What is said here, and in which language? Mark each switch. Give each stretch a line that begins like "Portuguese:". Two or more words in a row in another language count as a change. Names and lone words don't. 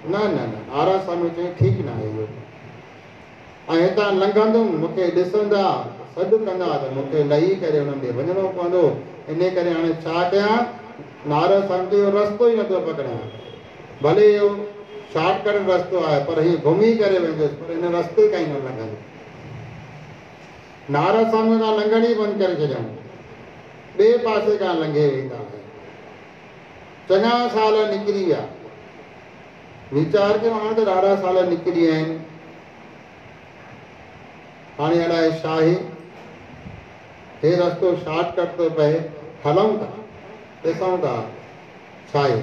Sindhi: न न न, नारद स्वामी चई ठीकु न आहे इहो। ऐं हितां लंघंदुमि मूंखे ॾिसंदा सॾु कंदा त मूंखे लही करे उन्हनि ॾे वञिणो पवंदो। इन करे हाणे छा कयां? नारद स्वामी जो रस्तो ई नथो पकड़ियां। भले इहो शॉर्टकट रस्तो आहे पर हीअं घुमी करे वेंदुसि, पर हिन रस्ते खां ई न लंघंदुसि। नारद स्वामी खां लंघण ई बंदि करे छॾियऊं, ॿिए पासे खां लंघे वेंदा। चङा साल निकिरी विया। वीचार कयो हाणे त ॾाढा साल निकिरी विया आहिनि। हाणे अलाए छा आहे, हे रस्तो शॉर्टकट थो पए, हलूं था ॾिसूं था छा आहे।